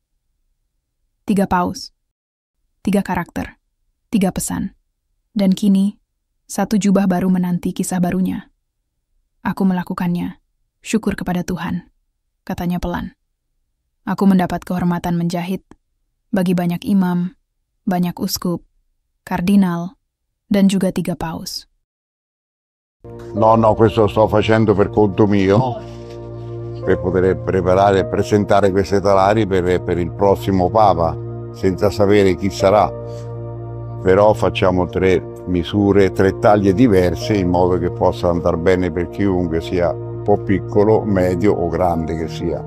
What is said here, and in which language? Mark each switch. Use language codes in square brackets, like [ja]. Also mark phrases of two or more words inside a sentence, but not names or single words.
[id] 3 paus, 3 karakter, 3 pesan, dan kini 1 jubah baru menanti kisah barunya. Aku melakukannya, syukur kepada Tuhan, katanya pelan. Aku mendapat kehormatan menjahit bagi banyak imam, banyak uskup, kardinal, dan juga 3 paus. [it] No, questo sto facendo per conto mio, per poter preparare e presentare questi talari per il prossimo Papa, senza sapere chi sarà. Però facciamo 3 misure, 3 taglie diverse in modo che possa andare bene per chiunque, sia un po' piccolo, medio o grande che sia.